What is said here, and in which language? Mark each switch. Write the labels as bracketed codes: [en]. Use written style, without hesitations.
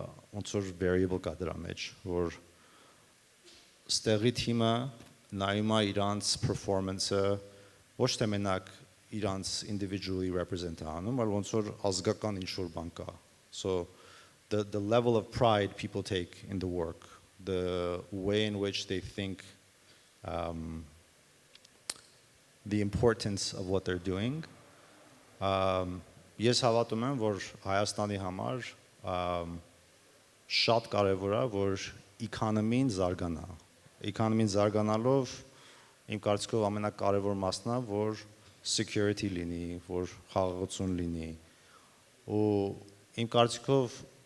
[hy] ոնց որ variable կա դրա մեջ, որ ստեղի թիմը նայում է իրանց performance-ը ոչ թե մենակ իրանց [en] individually represent [hy] անում, այլ ոնց որ ազգական ինչ-որ բան կա. [en] So the level of pride people take in the work, the way in which they think the importance of what they're doing. [hy] Ես հավատում եմ, որ Հայաստանի համար շատ կարևոր է, որ economy-ն զարգանա։ Economy-ն զարգանալով իմ կարծիքով ամենակարևոր մասն է, որ security լինի, որ խաղաղություն լինի։ Ու իմ կարծիքով